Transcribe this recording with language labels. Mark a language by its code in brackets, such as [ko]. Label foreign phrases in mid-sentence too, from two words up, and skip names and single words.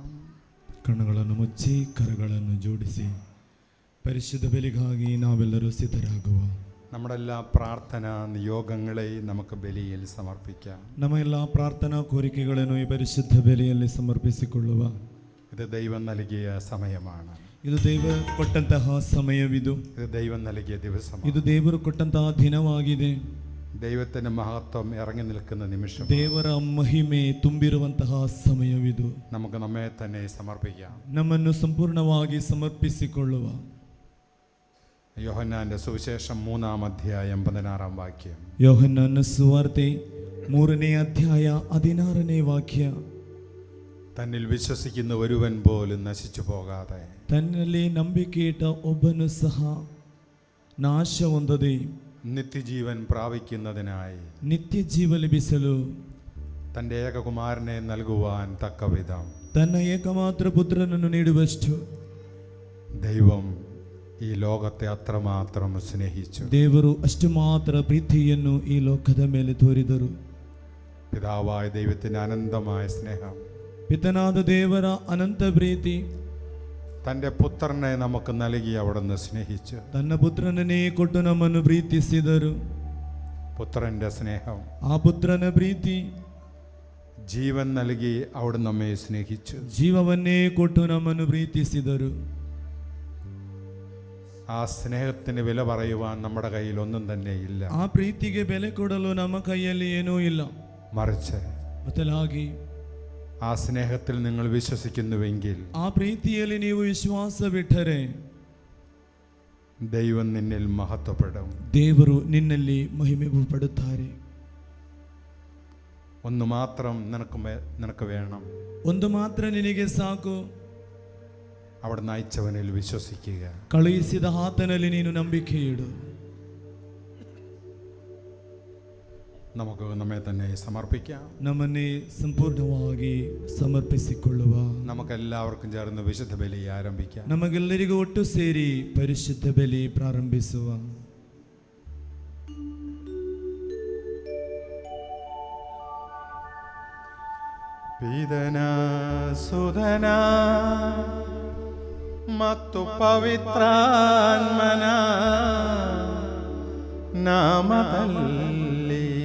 [kn] ಕಣ್ಣುಗಳನ್ನು ಮುಚ್ಚಿ ಕರಗಳನ್ನು ಜೋಡಿಸಿ ಪರಿಶುದ್ಧ ಬಲಿಗಾಗಿ ನಾವೆಲ್ಲರೂ ಸಿದ್ಧರಾಗುವ. [ml] നമ്മുടെ എല്ലാ പ്രാർത്ഥനാ നിയോഗങ്ങളെയും നമുക്ക് ബലിയിൽ സമർപ്പിക്കാം. [kn] ನಮ್ಮ ಎಲ್ಲ ಪ್ರಾರ್ಥನಾ ಕೋರಿಕೆಗಳನ್ನು ಈ ಪರಿಶುದ್ಧ ಬಲಿಯಲ್ಲಿ ಸಮರ್ಪಿಸಿಕೊಳ್ಳುವ. [ml] ഇത് ദൈവം നൽകിയ സമയമാണ്. [kn] ಇದು ದೇವರು ಕೊಟ್ಟಂತಹ ಸಮಯವಿದು. [ml] ഇത് ദൈവം നൽകിയ ദിവസമാണ്. [kn] ಇದು ದೇವರು ಕೊಟ್ಟಂತಹ ದಿನವಾಗಿದೆ. [ml] ദൈവത്തിൻ്റെ മഹത്വം ഇറങ്ങി നിൽക്കുന്ന നിമിഷം. [kn] ದೇವರ ಮಹಿಮೆ ತುಂಬಿರುವಂತಹ ಸಮಯವಿದು. [ml] നമുക്ക് നമ്മെ തന്നെ സമർപ്പിക്കാം. [kn] ನಮ್ಮನ್ನು ಸಂಪೂರ್ಣವಾಗಿ ಸಮರ್ಪಿಸಿಕೊಳ್ಳುವ. [ml] യോഹന്നാന്റെ സുവിശേഷം 3-ാം അധ്യായം 16-ാം വാക്യം. [kn] ಯೋಹನ್ನನ ಸುವಾರ್ತೆ 3ನೇ ಅಧ್ಯಾಯ 16ನೇ ವಾಕ್ಯ. [ml] തന്നിൽ വിശ്വസിക്കുന്ന ഒരുവൻ പോലും നശിച്ചു പോകാതെ [kn] ತನ್ನಲ್ಲಿ ನಂಬಿಕೆಯಿಟ್ಟ ಒಬ್ಬನು ಸಹ ನಾಶ ಹೊಂದದೆ [ml] നിത്യജീവൻ പ്രാപിക്കുന്നതിനായി [kn] ನಿತ್ಯ ಜೀವ ಲಭಿಸಲು [ml] തൻ്റെ ഏകകുമാരനെ നൽകുവാൻ തക്കവിധം [kn] ತನ್ನ ಏಕಮಾತ್ರ ಪುತ್ರನನ್ನು ನೀಡುವಷ್ಟು [ml] ദൈവം ഈ ലോകത്തെ അത്രമാത്രം സ്നേഹിച്ചു. [kn] ದೇವರು ಅಷ್ಟು ಮಾತ್ರ ಪ್ರೀತಿಯನ್ನು ಈ ಲೋಕದ ಮೇಲೆ ತೋರಿದರು. [ml] പിതാവായ ദൈവത്തിൻ്റെ അനന്തമായ സ്നേഹം, [kn] ಪಿತನಾದ ದೇವರ ಅನಂತ ಪ್ರೀತಿ [ml] തൻ്റെ പുത്രനെ നമുക്ക് നൽകി അവിടുന്ന് സ്നേഹിച്ചു. [kn] ತನ್ನ ಪುತ್ರನನ್ನೇ ಕೊಟ್ಟು ನಮ್ಮನ್ನು ಪ್ರೀತಿಸಿದರು. [ml] പുത്രൻ്റെ സ്നേഹം, [kn] ಆ ಪುತ್ರನ ಪ್ರೀತಿ [ml] ജീവൻ നൽകി അവിടുന്ന് നമ്മെ സ്നേഹിച്ചു. [kn] ಜೀವವನ್ನೇ ಕೊಟ್ಟು ನಮ್ಮನ್ನು ಪ್ರೀತಿಸಿದರು. [ml] ആ സ്നേഹത്തിന് വില പറയുവാൻ നമ്മുടെ കയ്യിൽ ഒന്നും തന്നെ ഇല്ല. [kn] ಆ ಪ್ರೀತಿಗೆ ಬೆಲೆ ಕೊಡಲು ನಮ್ಮ ಕೈಯಲ್ಲಿ ಏನೂ ಇಲ್ಲ. [ml] മറിച്ച് [kn] ಬದಲಾಗಿ [ml] ആ സ്നേഹത്തിൽ നിങ്ങൾ വിശ്വസിക്കുന്നുവെങ്കിൽ [kn] ಆ ಪ್ರೀತಿಯಲ್ಲಿ ನೀವು ವಿಶ್ವಾಸವಿಟ್ಟರೆ [ml] ദൈവം നിന്നിൽ മഹത്വപ്പെടും. [kn] ದೇವರು ನಿನ್ನಲ್ಲಿ ಮಹಿಮೆ ಪಡುತ್ತಾರೆ. [ml] ഒന്ന് മാത്രം നിനക്ക് വേണം. [kn] ಒಂದು ಮಾತ್ರ ನಿನಗೆ ಸಾಕು. [ml] അവിടുന്ന് അയച്ചവനിൽ വിശ്വസിക്കുക. [kn] ಕಳುಹಿಸಿದ ಆತನಲ್ಲಿ ನೀನು ನಂಬಿಕೆ ಇಡು. [ml] നമുക്ക് നമ്മെ തന്നെ സമർപ്പിക്കാം. [kn] ನಮ್ಮನ್ನೇ ಸಂಪೂರ್ಣವಾಗಿ ಸಮರ್ಪಿಸಿಕೊಳ್ಳುವ. [ml] നമുക്കെല്ലാവർക്കും ചേർന്ന് വിശുദ്ധ ബലി ആരംഭിക്കാം. [kn] ನಮಗೆಲ್ಲರಿಗೂ ಒಟ್ಟು ಸೇರಿ ಪರಿಶುದ್ಧ ಬಲಿ ಪ್ರಾರಂಭಿಸುವ. ಪಿತನಾ ಸುತನಾ ಮತ್ತು ಪವಿತ್ರಾತ್ಮನ ನಾಮದಲ್ಲಿ